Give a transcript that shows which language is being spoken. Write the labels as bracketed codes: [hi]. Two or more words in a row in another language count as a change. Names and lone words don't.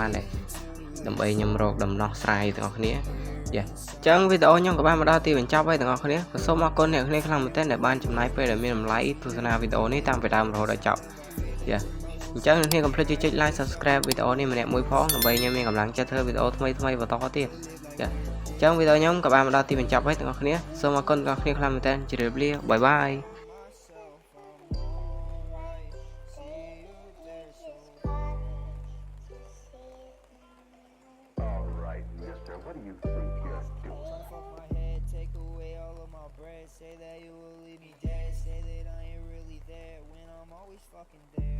[km] បានដែរដើម្បីខ្ញុំរកដំណោះស្រាយទាំងអស់គ្នាអញ្ចឹងវីដេអូខ្ញុំក៏បានមកដល់ទីបញ្ចប់ហើយទាំងអស់គ្នាក៏សូមអរគុណអ្នកគ្នាខ្លាំងមែនទែនដែលបានចំណាយពេលដែលមានតម្លៃទស្សនាវីដេអូនេះតាំងពីដើមរហូតដល់ចប់អញ្ចឹងអ្នកគ្នាកុំភ្លេចចុច [en] like subscribe [km] វីដេអូនេះម្នាក់មួយផងដើម្បីខ្ញុំមានកម្លាំងចិត្តធ្វើវីដេអូថ្មីបន្តទៀតអញ្ចឹងវីដេអូខ្ញុំក៏បានមកដល់ទីបញ្ចប់ហើយទាំងអស់គ្នាសូមអរគុណទាំងអស់គ្នាខ្លាំងមែនទែនជម្រាបលាបាយបាយ [en] Say that you will leave me dead. Say that I ain't really there when I'm always fucking there.